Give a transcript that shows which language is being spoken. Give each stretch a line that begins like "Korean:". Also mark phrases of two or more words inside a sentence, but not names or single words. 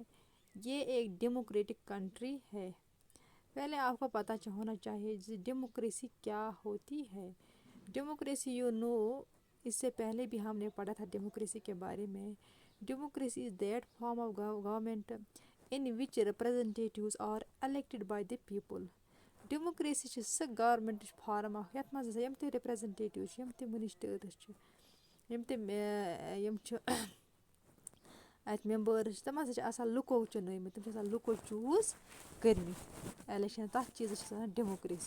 Urdu: یہ ایک
English: democratic country
Urdu: ہے. پہلے آپ کو پتہ ہونا چاہیے ڈیموکریسی کیا ہوتی ہے. ڈیموکریسی اس سے پہلے بھی ہم نے پڑھا تھا ڈیموکریسی کے بارے میں.
English: democracy is that form of government in which representatives are elected by the people.
Kashmiri: ڈیموکریسی چھِ سۄ گورمنٹٕچ فارم اکھ یَتھ منٛز یِم تہِ رِپرٛزنٹیٹِو چھِ، یِم تہِ مِنِسٹٲرٕز چھِ، یِم چھِ اَتہِ مٮ۪مبٲرٕز چھِ، تِم ہَسا چھِ آسان لُکو چُنٲومٕتۍ. تِم چھِ آسان لُکو چوٗز کٔرۍمٕتۍ اٮ۪لٮ۪کشَن. تَتھ چیٖزَس چھِ أسۍ وَنان ڈیموکریسی.